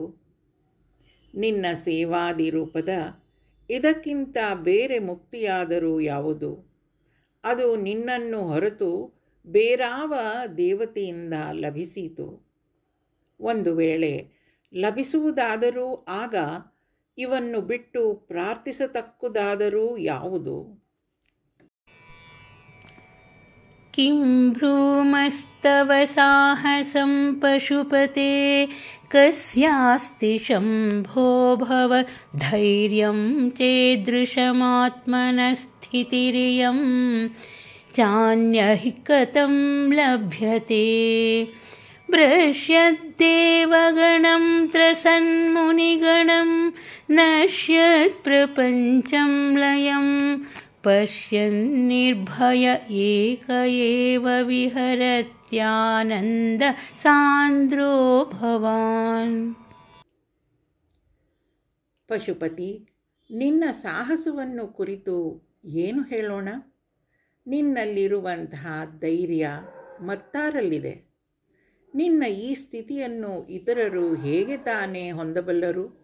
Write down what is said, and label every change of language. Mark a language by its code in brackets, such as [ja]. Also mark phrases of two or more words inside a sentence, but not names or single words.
[kn] ನಿನ್ನ ಸೇವಾದಿ ರೂಪದ ಇದಕ್ಕಿಂತ ಬೇರೆ ಮುಕ್ತಿಯಾದರೂ ಯಾವುದು? ಅದು ನಿನ್ನನ್ನು ಹೊರತು ಬೇರಾವ ದೇವತೆಯಿಂದ ಲಭಿಸೀತು? ಒಂದು ವೇಳೆ ಲಭಿಸುವುದಾದರೂ ಆಗ ಇವನ್ನು ಬಿಟ್ಟು ಪ್ರಾರ್ಥಿಸತಕ್ಕುದಾದರೂ ಯಾವುದು? [sa] किं भ्रूमस्तव साहसं पशुपते कस्यास्ति शम्भो भव धैर्यं चेदृशमात्मनस्थितिरियं चान्यः कथं लभ्यते भ्रश्यद्देवगणं त्रसन्मुनिगणं नश्यत्प्रपञ्चं लयं पश्यन्निर्भय एक एव विहरत्यानन्द सान्द्रो भवान्. [kn] ಪಶುಪತಿ, ನಿನ್ನ ಸಾಹಸವನ್ನು ಕುರಿತು ಏನು ಹೇಳೋಣ? ನಿನ್ನಲ್ಲಿರುವಂತಹ ಧೈರ್ಯ ಮತ್ತಾರಲ್ಲಿದೆ? ನಿನ್ನ ಈ ಸ್ಥಿತಿಯನ್ನು ಇತರರು ಹೇಗೆ ತಾನೇ ಹೊಂದಬಲ್ಲರು?